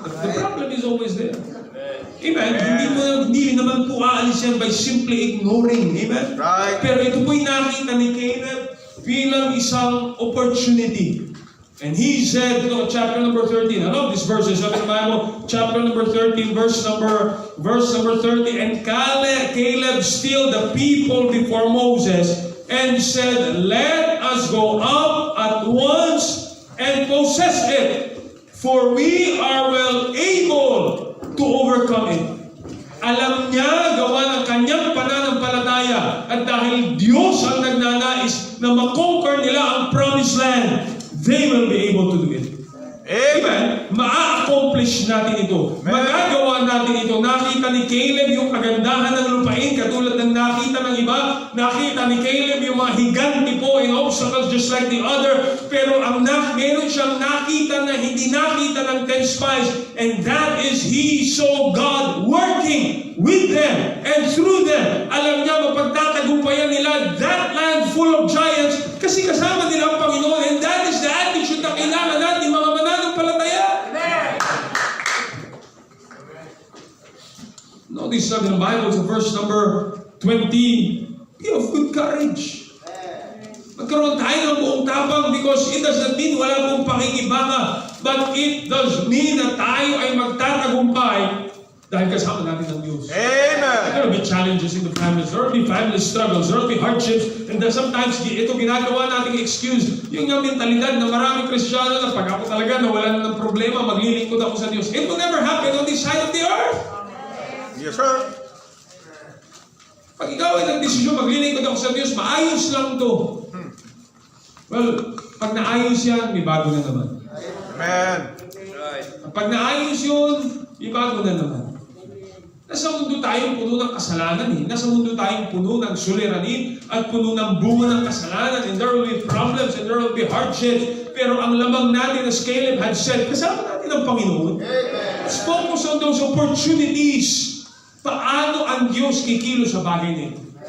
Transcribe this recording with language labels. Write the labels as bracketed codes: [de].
[en] The problem is always there. Amen? [tl] Hindi naman po aalis yan [en] by simply ignoring. Amen? Right. [tl] Pero ito po'y nakita ni Caleb bilang isang opportunity. [en] And he said, chapter number 13, I love this verse, [tl] sabi ng Bible, [en] chapter number 13, verse number 30, and Caleb stilled the people before Moses and said, let us go up at once and possess it, for we are well able to overcome it. [tl] Alam niya, gawa ng kanyang pananampalataya, at dahil Diyos ang nagnanais na makonquer nila ang promised land, [en] they will be able to do it. [tl] Amen? Ma-accomplish natin ito. Magagawa natin ito. Nakita ni Caleb yung kagandahan ng lupain, katulad ng nakita ng iba. Nakita ni Caleb yung mga higanti po [en] and obstacles just like the other. [tl] Pero meron siyang nakita na hindi nakita ng 10 spies, [en] and that is he saw God working with them and through them. [tl] Alam niya, mapagtatagumpayan nila [en] that land full of giants [tl] kasi kasama nila ang Panginoon, [en] and that is the attitude [tl] na kailangan natin mga mananampalataya. [en] Notice [tl] sabi ng [en] Bible sa verse number 20, be of good courage. [tl] Magkaroon tayo ng buong tapang [en] because it does not mean [tl] wala pong pakikibaka, [en] but it does mean [tl] na tayo ay magtatagumpay dahil kasama natin ang Diyos. [en] Amen. There will be challenges in the families. There will be family struggles. There will be hardships. And then sometimes, [tl] ito ginagawa nating [en] excuse. [tl] Yung mentalidad na maraming Kristiyano na pag ako talaga nawalan ng problema, maglilingkod ako sa Diyos. [en] It will never happen on this side of the earth. Yes, sir. [tl] Pag ikaw ay nagdesisyon, maglilingkod ako sa Diyos, maayos lang to. Well, pag naayos yan, may bago na naman. [en] Amen. [tl] Pag naayos yun, may bago na naman. Nasa mundo tayong puno ng kasalanan eh. Nasa mundo tayong puno ng suliranin at puno ng bunga ng kasalanan, [en] and there will be problems and there will be hardships. [tl] Pero ang lamang natin, [en] as Caleb had said, [tl] kasama natin ang Panginoon. [en] Let's focus on those opportunities. [tl] Paano ang Diyos kikilo sa bagay nito?